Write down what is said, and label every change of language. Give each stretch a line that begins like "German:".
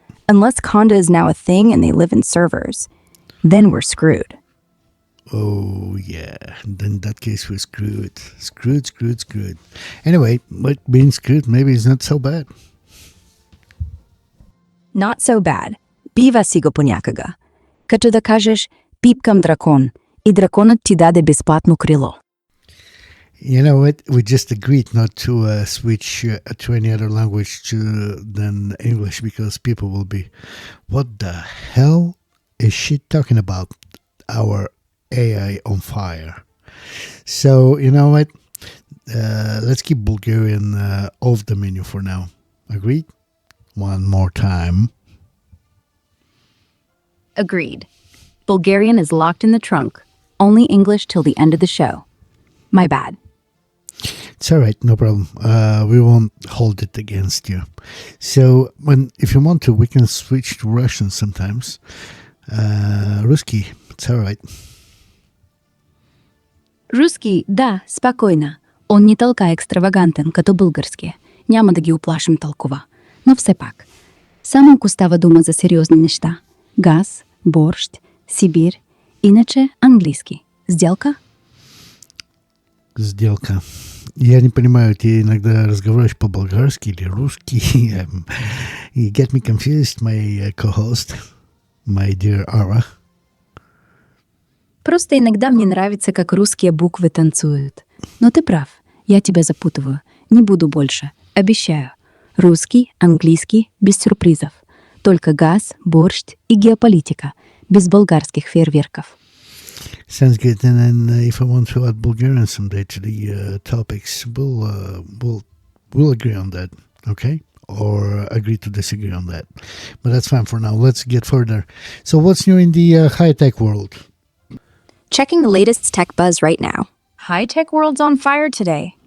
English: Unless conda is now a thing and they live in servers. Then we're screwed. Oh, yeah. Then in that case, we're screwed. Screwed. Anyway, but being screwed maybe is not so bad. Not so bad.
Bulgarian: Бива си го понякога. Като да кажеш пипкам дракон и драконът ти даде безплатно крило.
English: You know what? We just agreed not to switch to any other language than English because people will be, what the hell is she talking about? Our AI on fire. So, you know what? Let's keep Bulgarian off the menu for now. Agreed? One more time. Agreed. Bulgarian is locked in the trunk. Only English till the end of the show. My bad. It's all right, no problem. We won't hold it against you. So, if you want to, we can switch to Russian sometimes. Русский, it's all right.
Bulgarian: Руски, да, спокойно. Он не толка екстравагантен, като български. Няма да ги оплашим толкова. Но все пак. Само ако става дума за сериозни неща. Газ, борщ, Сибир. Иначе английски. Сделка? Сделка.
Russian: Я не понимаю, ты иногда разговариваешь по-болгарски или русски.
English: You get me confused, my co-host, my dear Ara.
Russian: Просто иногда мне нравится, как русские буквы танцуют. Но ты прав, я тебя запутываю. Не буду больше, обещаю. Русский, английский, без сюрпризов. Только газ, борщ и геополитика, без болгарских фейерверков.
English: Sounds good. And then if I want to add Bulgarian someday to the topics, we'll agree on that, okay? Or agree to disagree on that. But that's fine for now. Let's get further. So what's new in the high-tech world? Checking the latest tech buzz right now. High-tech world's on fire today.